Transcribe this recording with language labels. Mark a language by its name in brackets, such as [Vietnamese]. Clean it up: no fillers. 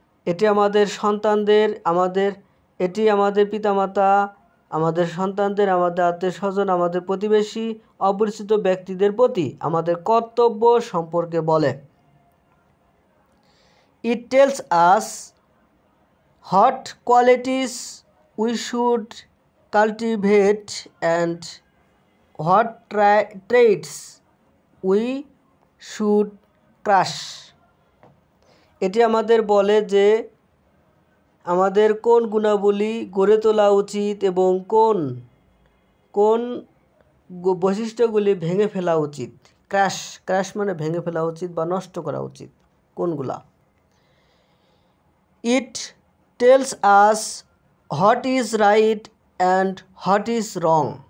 [Bangla] এটি আমাদের সন্তানদের, আমাদের পিতামাতা, আমাদের সন্তানদের, আমাদের আত্মীয়স্বজন, আমাদের প্রতিবেশী, অপরিচিত ব্যক্তিদের প্রতি আমাদের কর্তব্য সম্পর্কে বলে। [English] It tells us what qualities we should cultivate and what traits we should crush. [Bangla] এটি আমাদের বলে যে আমাদের কোন গুণাবলী গড়ে তোলা উচিত এবং কোন কোন বৈশিষ্ট্যগুলি ভেঙে ফেলা উচিত? ক্র্যাশ মানে ভেঙে ফেলা উচিত বা নষ্ট করা উচিত কোনগুলা? [English] It tells us what is right and what is wrong.